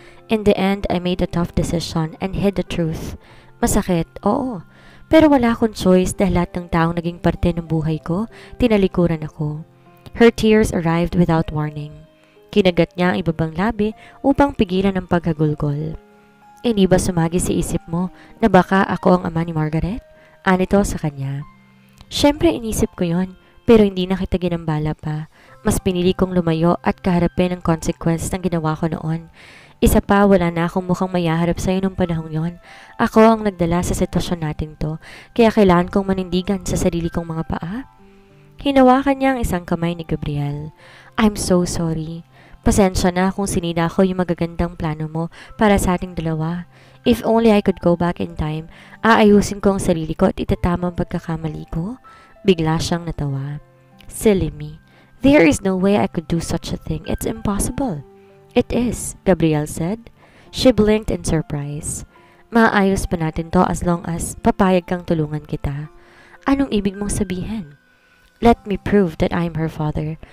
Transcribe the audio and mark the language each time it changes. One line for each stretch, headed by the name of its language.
English: In the end, I made a tough decision and hid the truth.
Filipino: Masakit, oo. Pero wala akong choice dahil lahat ng taong naging parte ng buhay ko, tinalikuran ako.
English: Her tears arrived without warning.
Filipino: Kinagat niya ang ibabang labi upang pigilan ang paghagulgol. Hindi ba sumagi sa isip mo na baka ako ang ama ni Margaret? Anito sa kanya. Siyempre inisip ko yon, pero hindi na kita ginambala pa. Mas pinili kong lumayo at kaharapin ang consequence ng ginawa ko noon. Isa pa, wala na akong mukhang mayaharap sa'yo nung panahong yon. Ako ang nagdala sa sitwasyon natin to, kaya kailangan kong manindigan sa sarili kong mga paa. Hinawakan niya ang isang kamay ni Gabriel.
English: I'm so sorry.
Filipino: Pasensya na kung sinida ko yung magagandang plano mo para sa ating dalawa.
English: If only I could go back in time,
Filipino: aayusin ko ang sarili ko at itatama ang pagkakamali ko. Bigla siyang natawa.
English: Silly me. There is no way I could do such a thing. It's impossible. It is, Gabriel said. She blinked in surprise.
Filipino: Maayos pa natin to
English: as long as
Filipino: papayag kang tulungan kita. Anong ibig mong sabihin?
English: Let me prove that I am her father.